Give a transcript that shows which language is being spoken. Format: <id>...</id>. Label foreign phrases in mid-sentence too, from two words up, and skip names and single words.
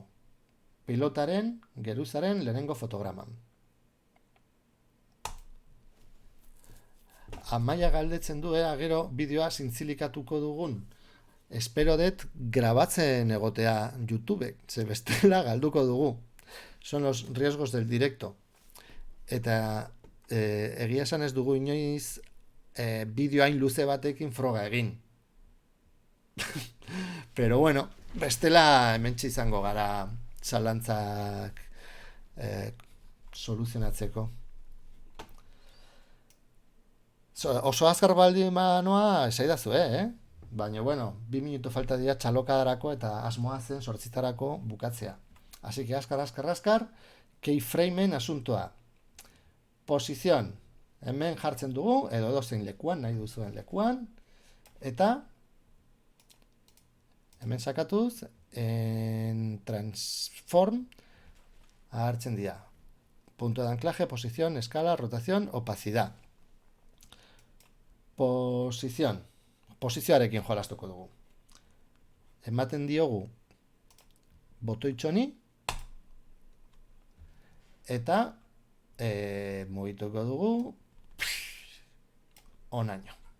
<eu>Pilotaren, geruzaren lehenengo fotograman. Amaia galdetzen du, gero bideoa zintzilikatuko dugun. Espero dut grabatzen egotea YouTube, ze bestela galduko dugu.</eu> <es>Son los riesgos del directo.</es> <eu>Eta egia esan ez dugu inoiz bideoain luze batekin froga egin.</eu> <es>Pero bueno,</es> <eu>bestela hementxe izango gara zalantzak soluzionatzeko. Oso azkar baldin manoa esaidazu, Baina, 2 minutu falta dira txalokadarako eta asmoa zen sortzitarako bukatzea.</eu> <es>Así que</es> <eu>azkar, keyframeen asuntoa. Posizion, hemen jartzen dugu, edo edozein lekuan, nahi duzuen lekuan, eta hemen sakatuz, en transform, hartzen dira.</eu> <es>Punto de anclaje, posición, escala, rotación, opacidad.</es> <eu>Posizioarekin jolastuko dugu. Ematen diogu botoitxoni, eta mugituko dugu onaino.</eu>